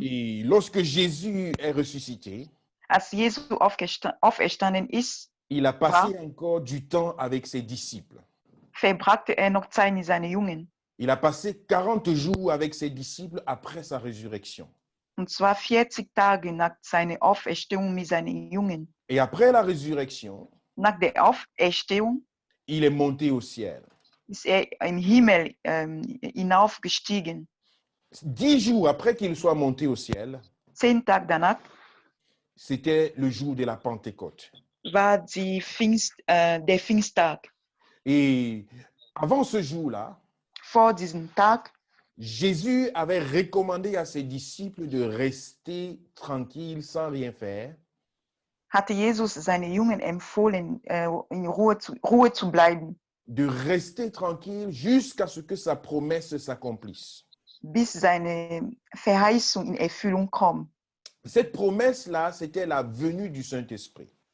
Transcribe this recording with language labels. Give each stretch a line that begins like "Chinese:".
French: Et lorsque Jésus est ressuscité,
German: Als Jesus auferstanden ist,
French: il a passé encore du temps avec ses disciples.
German: verbrachte er noch Zeit mit seinen Jungen.
French: Il a passé 40 jours avec ses disciples après sa résurrection.
German: Und zwar 40 Tage nach seiner Auferstehung mit seinen Jungen.
French: Et après la résurrection,
German: Nach der Auferstehung
French: il est monté au ciel.
German: ist er im Himmel hinaufgestiegen.
French: 10 jours après qu'il soit monté au ciel,
German: 10 Tage danach
French: c'était le jour de la Pentecôte.
German: war der Pfingsttag.
French: Et avant ce jour-là,
German: Vor diesem Tag
French: Jésus avait recommandé à ses disciples de rester tranquilles sans rien faire,
German: hatte Jesus seine Jungen empfohlen, in Ruhe zu bleiben,
French: de rester tranquilles jusqu'à ce que sa promesse s'accomplisse.
German: bis seine Verheißung in Erfüllung kommt.
French: Cette promesse-là, c'était la venue du Saint-Esprit.